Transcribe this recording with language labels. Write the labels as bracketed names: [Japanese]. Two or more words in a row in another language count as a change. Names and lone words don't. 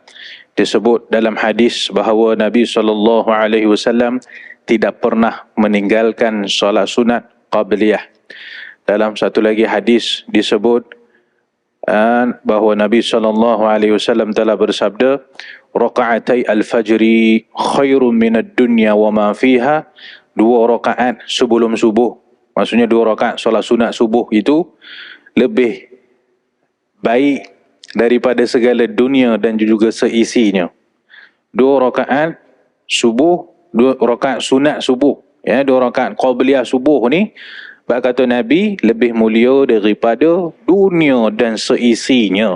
[Malay] Disebut dalam hadis bahawa Nabi SAW tidak pernah meninggalkan solat sunat qabliyah. Dalam satu lagi hadis disebut bahawa Nabi SAW telah bersabda, [Arabic] ركعتا الفجر خير من الدنيا وما فيها. [Malay] 2 rakaat sebelum subuh, maksudnya 2 rakaat solat sunat subuh itu lebih baik daripada segala dunia dan juga seisinya. 2 rakaat subuh, 2 rakaat sunat subuh, 2 rakaat qabliyah subuh ni, kata Nabi, lebih mulia daripada dunia dan seisinya.